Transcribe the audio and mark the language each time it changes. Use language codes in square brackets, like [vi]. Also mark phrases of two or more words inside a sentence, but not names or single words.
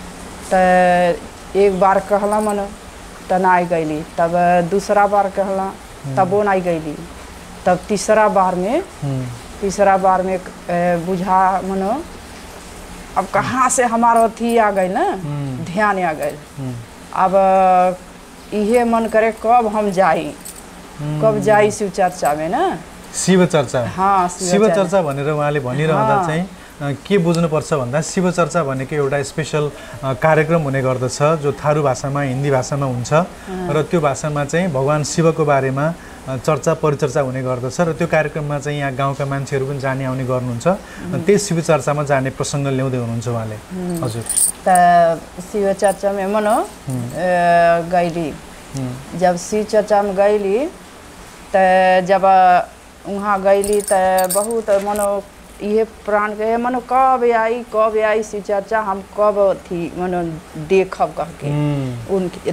[bho] तो एक बार कहला मनो तो नहीं गईली, तब दूसरा बार कहला तबो नहीं गईली, तब तीसरा बार में बुझा मनो अब कहाँ से हमारा अथी आ गई ना, ध्यान आ गई। अब इहे मन करे कब हम जाई, कब जाई शिव चर्चा में ना, शिव चर्चा। हाँ, [ne] शिव चर्चा भनेर उहाँले भनिरहँदा चाहिँ के बुझ्नुपर्छ भन्दा शिव चर्चा भनेको एउटा स्पेशल कार्यक्रम हुने गर्दछ जो थारू भाषामा, हिन्दी भाषामा हुन्छ र त्यो भाषामा चाहिँ भगवान शिवको बारेमा चर्चा परिचर्चा हुने गर्दछ र त्यो कार्यक्रममा चाहिँ यहाँ गाउँका मान्छेहरू पनि जाने आउने गर्नुहुन्छ। त्यही शिव चर्चामा जाने प्रसङ्ग ल्याउँदै हुनुहुन्छ उहाँले। हजुर। [bho] त शिव चर्चा में मनो गईली, जब शिव चर्चा में गईली तो जब वहाँ गईली तो बहुत मनो ये प्राण के मनो कब आई शिव चर्चा, हम कब थी मनो देखब कह के उनकी।